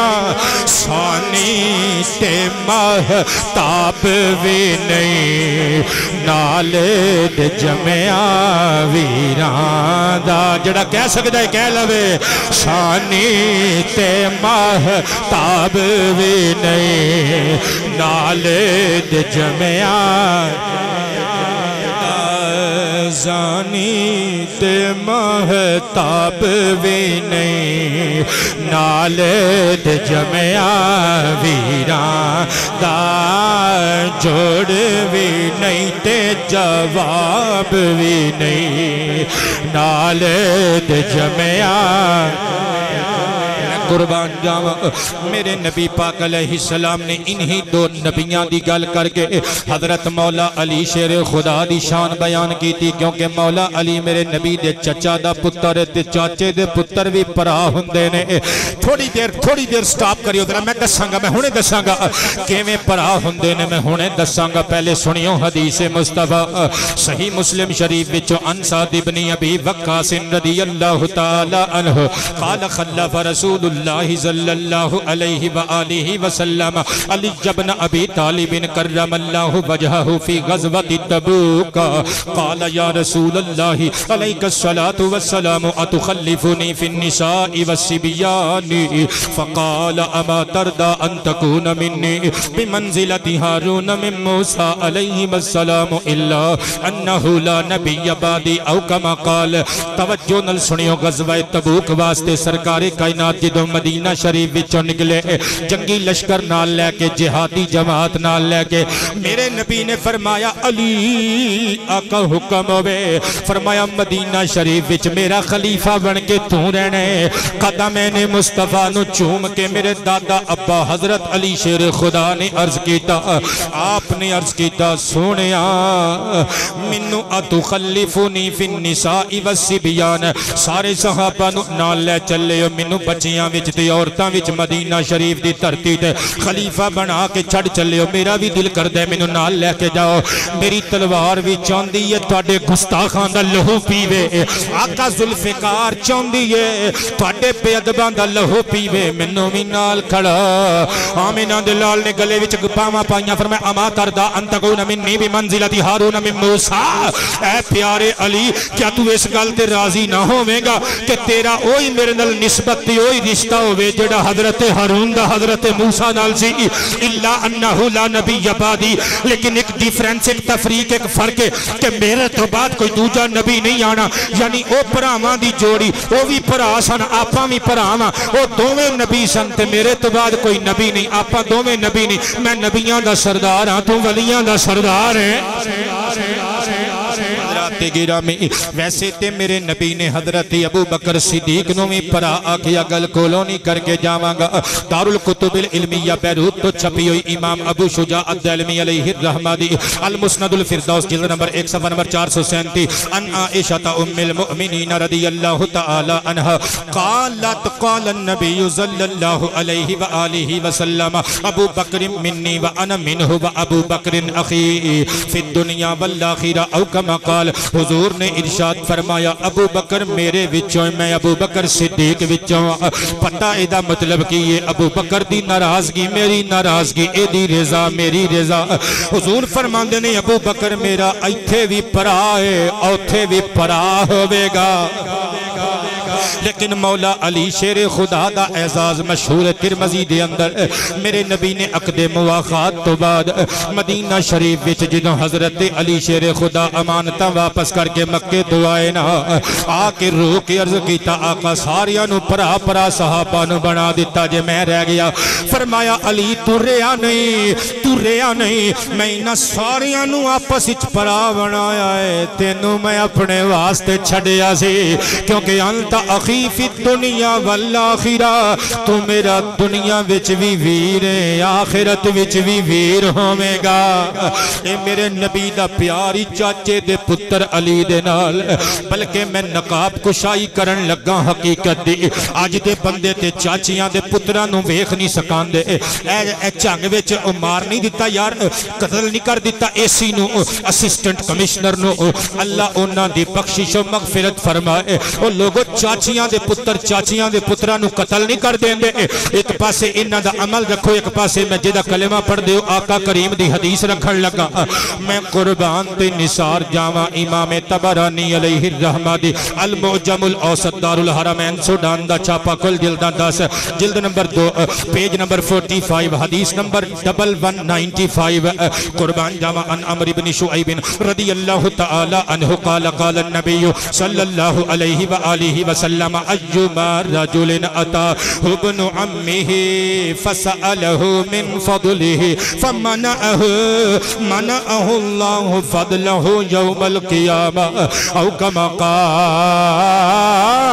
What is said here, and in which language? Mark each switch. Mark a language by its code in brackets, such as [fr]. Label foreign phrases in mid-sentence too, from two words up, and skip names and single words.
[pa] سانی تے مہتاب بھی نہیں نالے دے جمعہ ویران دا جڑا کہہ سکتا ہے کہہ لوے شانی تے مہتاب بھی نہیں نالے دے جمعہ زانی تے مہتاب بھی نہیں نالے دے جمعہ ویران دا جوڑ بھی نہیں تے جواب بھی نہیں نالے دے جمعہ قربان جاواں میرے نبی پاک [ar] علیہ السلام [pa] نے انہی 2 نبیاں دی گل کر کے حضرت مولا علی شیر خدا دی شان بیان کی تھی کیونکہ مولا علی میرے نبی دے چچا دا پتر تے چاچے دے پتر بھی پرا ہوندے نے تھوڑی دیر سٹاپ کریو ذرا میں دساں گا میں ہنے دساں گا کیویں پرا ہوندے نے میں ہنے دساں گا پہلے سنیو حدیث مصطفیٰ صحیح مسلم شریف وچوں [ar] ان سعد بن ابی وقاص رضی اللہ تعالی عنہ قال خلف رسول اللہ صلی اللہ علیہ وآلہ وسلم علی بن ابی طالب کرم اللہ وجہہ فی غزوۃ تبوک قال یا رسول اللہ علیک الصلاة والسلام اتخلفنی فی النساء والصبیان فقال اما ترضى ان تكون منی بمنزلۃ ہارون من موسیٰ علیہ السلام الا انہ لا نبی بعدی او کما قال [pa] توجہ نل سنیو غزوہ تبوک واسطے سرکار کائنات جدوں مدینہ شریف وچوں نکلے جنگی لشکر نال لے کے جہادی جماعت نال لے کے میرے نبی نے فرمایا علی آقا حکم ہوئے فرمایا مدینہ شریف وچ میرا خلیفہ بن کے تو رہنے قدم نے مصطفیٰ نو چوم کے میرے دادا ابا حضرت علی شیر خدا نے عرض کیتا آپ نے عرض کیتا سونیا منو [ar] اتخلفنی فی النساء والصبیان [pa] سارے صحابہ نو نال لے چلے منو بچیاں وچ تے عورتاں وچ مدینہ شریف دی دھرتی تے خلیفہ بنا کے چھڑ چلے ہو میرا بھی دل کر دے مینوں نال لے کے جاؤ میری تلوار بھی چاندی ہے تواڈے گستاخاں دا لہو پیوے آقا ذوالفقار چاندی ہے تواڈے بے ادباں دا لہو پیوے مینوں بھی نال کھڑا آمینہ دے لال نے گلے وچ پاواں پائیاں فرمایا [ar] اما ترضى ان تكون منی بمنزلۃ ہارون من موسیٰ [pa] اے پیارے علی کیا تو اس گل تے راضی نہ ہوویں گا کہ تیرا اوہی میرے نال نسبت تے اوہی رشتہ ہوئے جڑا حضرت ہارون دا حضرت موسیٰ نال سی [ar] الا انہو لا نبی بعدی [pa] لیکن ایک ڈیفرنس ایک تفریق ایک فرق ہے کہ میرے تو بعد کوئی دوجا نبی نہیں آنا یعنی او پراواں دی جوڑی او بھی پرا سن آپاں بھی پراواں او دوویں نبی سن تے میرے تو بعد کوئی نبی نہیں آپاں دوویں نبی نہیں میں نبیاں دا سردار ہاں تو ولیاں دا سردار ہے گرامی ویسے تے میرے نبی نے حضرت ابو بکر صدیق نو بھی پرا آکھیا گل کولونی کر کے جاواں گا دارالکتب العلمیہ بیروت تو چھپی ہوئی امام ابو شجاع الدلمی [ar] علیہ الرحمہ [pa] دی المسند الفردوس جلد نمبر 1 صفحہ نمبر 437 ان عائشہ ام المؤمنین [ar] رضی اللہ تعالی عنہ قالت قال النبی صلی اللہ علیہ وآلہ وسلم ابو بکر منی وانا منہ وابو بکر اخی فی الدنیا والآخرہ او کما قال [pa] حضور نے ارشاد فرمایا ابو بکر میرے وچوں میں ابو بکر صدیق وچوں پتہ ایدہ مطلب کی یہ ابو بکر دی ناراضگی میری ناراضگی اے دی رضا میری رضا حضور فرماندے نے ابو بکر میرا ایتھے بھی پرا ہے اوتھے بھی پرا ہوئے گا لیکن مولا علی شیر خدا دا اعزاز مشہور ترمذی دے اندر میرے نبی نے عقد مواخات تو بعد مدینہ شریف وچ جدوں حضرت علی شیر خدا امانتاں واپس کر کے مکے تو آئے نا آ کے روح کے عرض کیتا آقا ساریاں نو پرا پرا صحابہ نو بنا دیتا جے میں رہ گیا فرمایا علی تو رہا نہیں تو تو رہا نہیں میں انہاں ساریاں نو آپس وچ پرا بنایا ہے تینوں میں اپنے واسطے چھڈیا سی کیونکہ [ar] انت اخی فی الدنیا والآخرہ [pa] تو میرا دنیا وچ بھی ویر ہے آخرت وچ بھی ویر ہوے گا اے میرے نبی دا پیاری چاچے دے پتر علی دے نال بلکہ میں نقاب کشائی کرن لگا حقیقت دی اج دے بندے تے چاچیاں دے پتراں نو ویکھ نہیں سکاندے اے جنگ وچ مار نہیں دیتا یار قتل نہیں کر دیتا اے سی نو اسسٹنٹ کمشنر نو اللہ انہاں دی بخشش و مغفرت فرمائے او لوگو چاچیاں دے پتر چاچیاں دے پتراں نو قتل نہیں کر دیندے ایک پاسے انہاں دا عمل رکھو ایک پاسے میں جدا کلمہ پڑھ دیو آقا کریم دی حدیث رکھن لگا میں قربان تے نثار جاواں امام طبرانی [ar] علیہ الرحمہ [pa] دی المعجم الاوسط دار الحرمین سوڈان دا چھاپا کل جلداں 10 جلد نمبر 2 پیج نمبر 45 حدیث نمبر 1195 قربان جاواں [ar] ان عمرو بن شعیب رضی اللہ تعالی عنہ قال قال النبی صلی اللہ علیہ وآلہ وسلم ایما رجل اتا ابن عمه فسأله من فضله فمنعه اللہ فضله یوم القیامہ او کما قال